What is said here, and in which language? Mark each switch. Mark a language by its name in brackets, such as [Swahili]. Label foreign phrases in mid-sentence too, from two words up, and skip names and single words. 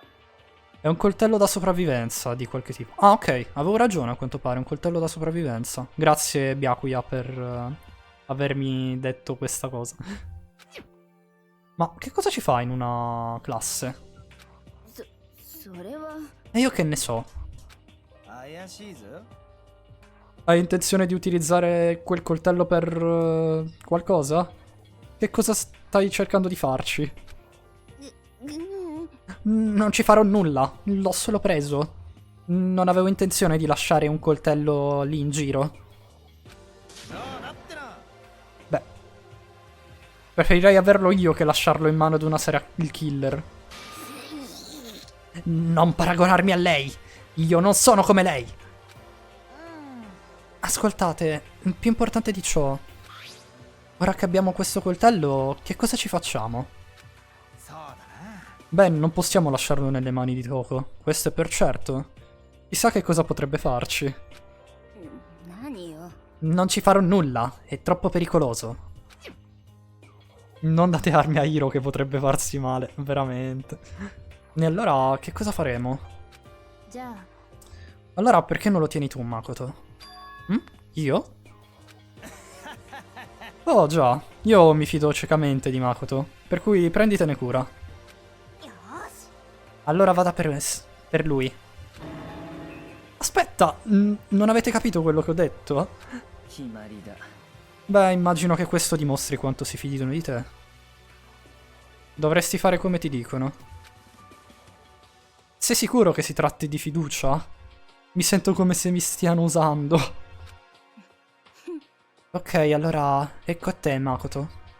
[Italian] È un coltello da sopravvivenza di qualche tipo. Ah, ok, avevo ragione a quanto pare, un coltello da sopravvivenza. Grazie, Byakuya, per avermi detto questa cosa. Ma che cosa ci fa in una classe? [Japanese] それは [Italian] E io che ne so? [Japanese] 怪しいぞ。 [Italian] Hai intenzione di utilizzare quel coltello per qualcosa? Che cosa stai cercando di farci? Non ci farò nulla, l'ho solo preso. Non avevo intenzione di lasciare un coltello lì in giro. Beh, preferirei averlo io che lasciarlo in mano ad una [English] serial killer. [Italian] Non paragonarmi a lei. Io non sono come lei. Ascoltate, più importante di ciò, ora che abbiamo questo coltello, che cosa ci facciamo? [Japanese] そうだな。 [Italian] Beh, non possiamo lasciarlo nelle mani di Toko, questo è per certo. Chissà che cosa potrebbe farci. [Japanese] 何よ。 [Italian] Non ci farò nulla, è troppo pericoloso. Non date armi a Hiro che potrebbe farsi male, veramente. E allora, che cosa faremo? [Japanese] じゃあ [Italian] Allora, perché non lo tieni tu, Makoto? Io? Oh già, io mi fido ciecamente di Makoto, per cui prenditene cura. Allora vada per lui. Aspetta, non avete capito quello che ho detto? [Japanese] 決まりだ。 [Italian] Beh, immagino che questo dimostri quanto si fidino di te. Dovresti fare come ti dicono. Sei sicuro che si tratti di fiducia? Mi sento come se mi stiano usando. Ok, allora ecco a te, Makoto.